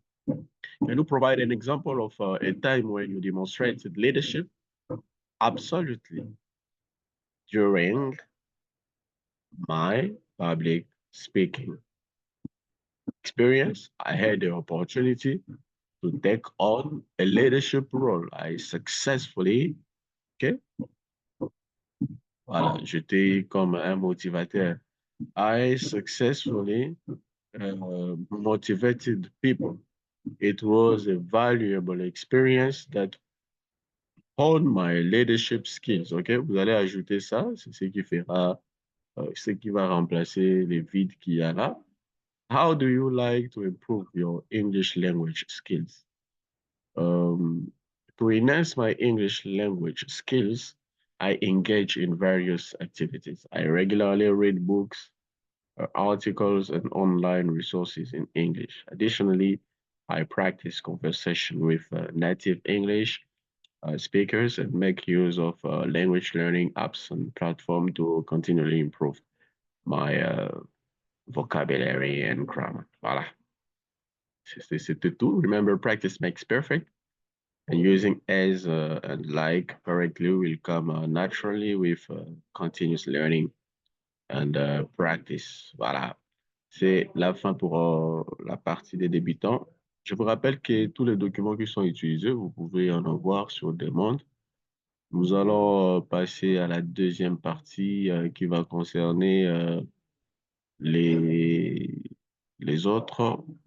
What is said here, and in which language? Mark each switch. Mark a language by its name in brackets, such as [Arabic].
[English] Can you provide an example of a time when you demonstrated leadership? Absolutely. During my public speaking experience, I had the opportunity to take on a leadership role. I successfully, [French] okay, voilà, j'étais comme un motivateur. [English] I successfully motivated people. It was a valuable experience that honed my leadership skills. OK? [French] Vous allez ajouter ça, c'est ce qui fera, ce qui va remplacer les vides qu'il y a là. [English] How do you like to improve your English language skills? To enhance my English language skills, I engage in various activities. I regularly read books, articles, and online resources in English. Additionally, I practice conversation with native English speakers and make use of language learning apps and platforms to continually improve my vocabulary and grammar. Voilà. [French] C'était tout. [English] Remember, practice makes perfect. And using as and like correctly will come naturally with continuous learning and practice. [French] Voilà. C'est la fin pour la partie des débutants. Je vous rappelle que tous les documents qui sont utilisés, vous pouvez en avoir sur demande. Nous allons passer à la deuxième partie qui va concerner les, les autres.